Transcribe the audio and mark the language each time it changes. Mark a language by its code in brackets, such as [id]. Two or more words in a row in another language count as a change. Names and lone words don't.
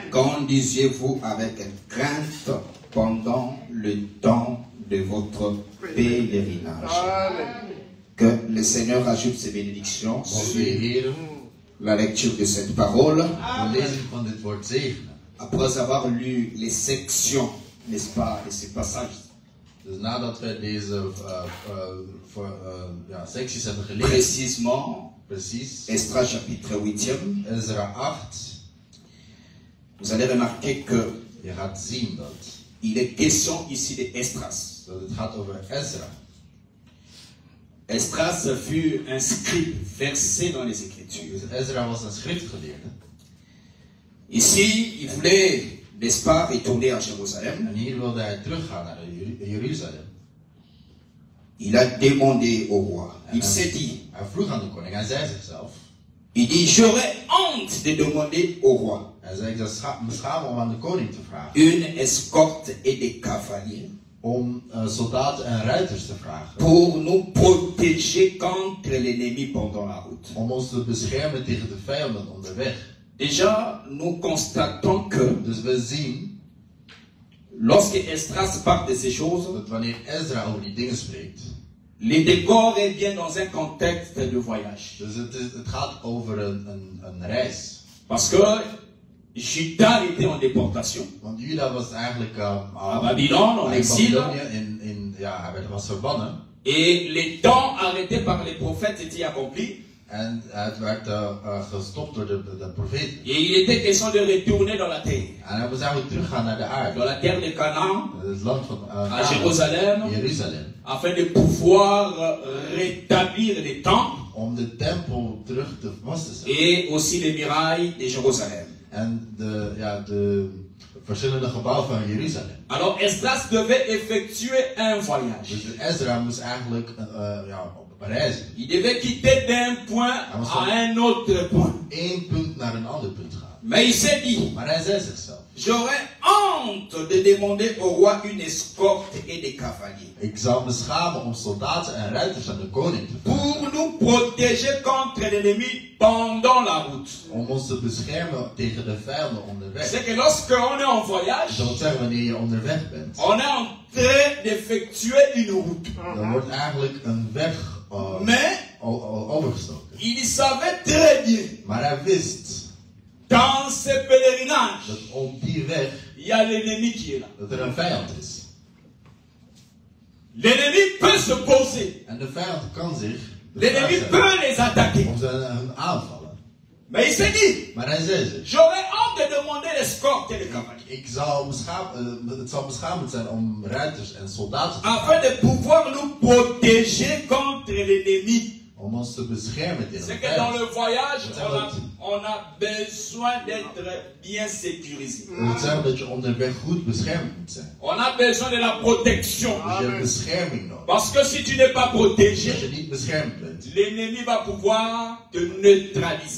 [fr] Conduisez-vous avec crainte pendant le temps de votre pèlerinage. Que le Seigneur ajoute ses bénédictions sur la lecture de cette parole. Après avoir lu les sections, n'est-ce pas, de ces passages. [nl] Dus nadat we deze secties hebben gelezen, precies, [fr] Esdras chapitre 8e, [nl] Ezra 8, [fr] vous allez remarquer que [nl] je gaat zien dat [fr] il est question ici de Esdras. [nl] het gaat over Ezra. [fr] Esdras fut un scribe versé dans les Écritures. [nl] Dus Ezra was een schriftgeleerde. [fr] Ici, il voulait, n'est-ce pas, retourner à Jérusalem. [nl] En hier wilde hij teruggaan naar Jeruzalem. [fr] Il a demandé au roi. Il s'est dit. [nl] Hij vroeg aan de koning, hij zei zichzelf. [fr] Il dit, j'aurais honte de demander au roi. [nl] Hij zei, ik zou me schamen om aan de koning te vragen. [fr] Une escorte et des cavaliers. [nl] Om soldaten en ruiters te vragen. [fr] Pour nous protéger contre l'ennemi pendant la route. [nl] Om ons te beschermen tegen de vijanden onderweg. [fr] Déjà, nous constatons que. [nl] Dus we zien. [fr] Lorsque Esdras parle de ces choses. [nl] Dat wanneer Ezra over die dingen spreekt. [fr] Le décor est bien dans un contexte de voyage. [nl] Dus het gaat over een reis. [fr] Parce que Juda était en déportation. [nl] Want Juda was eigenlijk [fr] à Babylone, en exil. [nl] Hij was verbannen. [fr] Et les temps arrêtés par les prophètes étaient accomplis. [nl] En het werd gestopt door de profeet. [fr] Et il était question de retourner dans la terre. [nl] En hij moest eigenlijk teruggaan naar de aarde. [fr] Dans la terre de Canaan. [nl] Het land van [fr] à Jérusalem. [nl] Jeruzalem. [fr] Afin de pouvoir rétablir les temples. [nl] Om de tempel terug te vast te zetten. [fr] Et aussi les murailles de Jérusalem. [nl] En de verschillende gebouwen van Jeruzalem. [fr] Alors Esdras devait effectuer un voyage. [nl] Dus Ezra moest eigenlijk op een reis. [fr] Il devait quitter d'un point à un autre point. [nl] Eén punt naar een ander punt gaan. [fr] Mais il s'est dit. [nl] Maar hij zei zichzelf. [fr] J'aurais honte de demander au roi une escorte et des cavaliers. [nl] Ik zou me schamen om soldaten en ruiters aan de koning te vragen. [fr] Pour nous protéger contre l'ennemi pendant la route. [nl] Om ons te beschermen tegen de vijanden onderweg. [fr] C'est que lorsque on est en voyage. [nl] Dat wil zeggen wanneer je onderweg bent. [fr] On est en train d'effectuer une route. [nl] Dan wordt eigenlijk een weg overgestoken. [fr] Il savait très bien. [nl] Maar hij wist. [fr] Dans ce pèlerinage, [nl] dat op die weg, [fr] il y a l'ennemi qui est là. [nl] Dat er een vijand is. [fr] L'ennemi peut se poser. [nl] En de vijand kan zich. [fr] L'ennemi peut les attaquer. [nl] Om ze aanvallen. [fr] Mais il s'est dit. [nl] Maar hij zei zich. [fr] J'aurais honte de demander l'escorte et le cavalier. [nl] Het zal beschamend zijn om ruiters en soldaten te [fr] afin de pouvoir nous protéger contre l'ennemi. [nl] Om ons te beschermen tegen [fr] c'est que dans le voyage, on a besoin d'être bien sécurisé. [nl] Dat zeggen dat je onderweg goed beschermd moet zijn. [fr] On a besoin de la protection. [nl] Dus je hebt bescherming nodig. [fr] Parce que si tu n'es pas protégé, [nl] als je niet beschermd bent, [fr] l'ennemi va pouvoir te neutraliser.